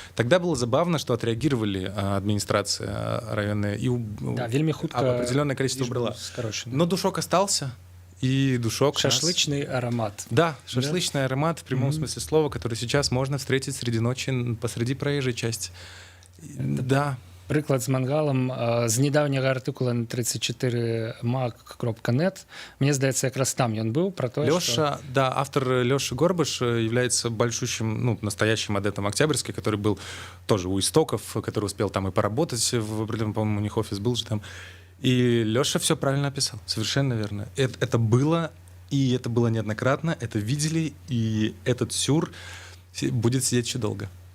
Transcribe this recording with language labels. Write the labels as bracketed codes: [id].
[ru] Тогда было забавно, что отреагировали администрация районная, и [be] вельми хутко [ru] определенное количество убрала. Но душок остался, и душок... Шашлычный аромат. Да, шашлычный аромат в прямом смысле слова, который сейчас можно встретить среди ночи посреди проезжей части. Да. [be] Прыклад з мангалам з недаўняга артыкула на 34mag.net. Мне здаецца, якраз там ён быў про то, [ru] Лёша, да, автор Лёша Горбыш является большущим, настоящим адептом Октябрьской, который был тоже у истоков, который успел там и поработать в определенном, по-моему, у них офис был же там. И Лёша все правильно описал, совершенно верно. Это было, и это было неоднократно, это видели, и этот сюр будет сидеть еще долго.